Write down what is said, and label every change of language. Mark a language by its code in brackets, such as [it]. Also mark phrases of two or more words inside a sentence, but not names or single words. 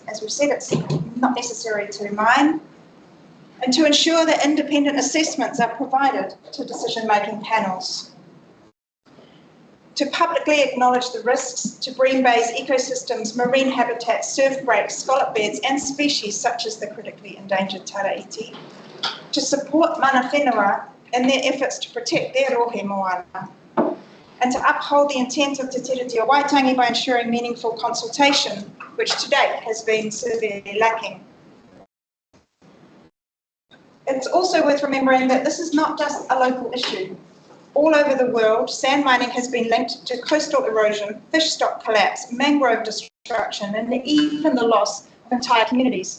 [en] As we've said, it's not necessary to mine, and to ensure that independent assessments are provided to decision-making panels. To publicly acknowledge the risks to Bream Bay's ecosystems, marine habitats, surf breaks, scallop beds and species such as the critically endangered taraiti. To support [mi] mana whenua [en] in their efforts to protect their [mi] rohe moana. [en] And to uphold the intent of Te Tiriti o Waitangi by ensuring meaningful consultation, which to date has been severely lacking. It's also worth remembering that this is not just a local issue. All over the world, sand mining has been linked to coastal erosion, fish stock collapse, mangrove destruction, and even the loss of entire communities.